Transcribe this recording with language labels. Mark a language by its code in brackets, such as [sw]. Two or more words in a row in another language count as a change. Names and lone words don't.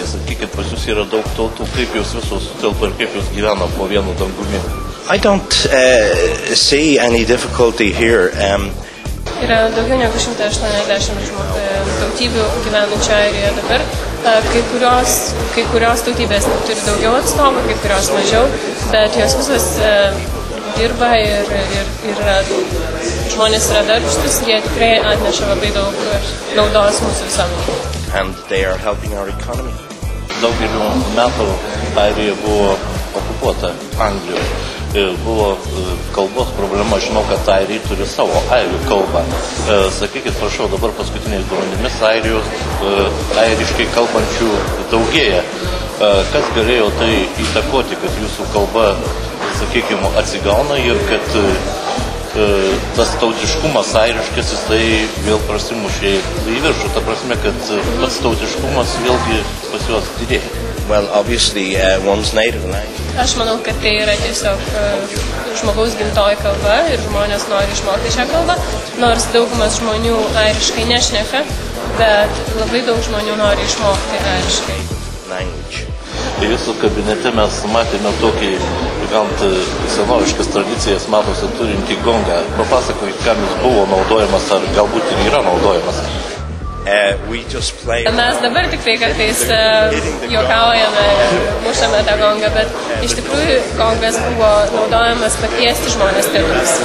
[lt] Sakykit, pas jūs yra daug tautų, kaip jūs visos sutelpa ir kaip jūs gyvena po vienu dangumi? [en] I don't see any difficulty here. [lt] Yra daugiau negu 180 tautybių gyvenančių Airijoje dabar. Kai kurios tautybės turi daugiau atstovų, kai kurios mažiau, bet jos visos dirba ir žmonės yra darbštūs, jie tikrai atneša labai daug naudos mūsų visuomenei. [en] And they are helping our economy. [lt] Daugelį metų Airija buvo okupuota Anglijoje. Buvo kalbos problema, žinau, kad airiai turi savo airių kalbą. Sakykit, prašau, dabar paskutiniais duomenimis airiškai kalbančių daugėja. Kas galėjo tai įtakoti, kad jūsų kalba, sakykime, atsigauna ir kad tas tautiškumas airiškas, jisai vėl prasimušė į viršų. Ta prasme, kad pats tautiškumas vėlgi pas juos didėja. [en] Well, obviously, one's native language. [lt] Aš manau, kad tai yra tiesiog žmogaus gimtoji kalba ir žmonės nori išmokti šią kalbą, nors daugumas žmonių airiškai nešneka, bet labai daug žmonių nori išmokti airiškai. Language. Jūsų kabinete mes matėme tokį gant senoviškas tradicijas metuose turintį gongą. Papasakokit, kam jis buvo naudojamas ar galbūt ir yra naudojamas. Mes dabar tik tai kartais juokaujame ir mušame tą gongą, bet iš tikrųjų gongas buvo naudojamas pakviesti žmonės tėvus.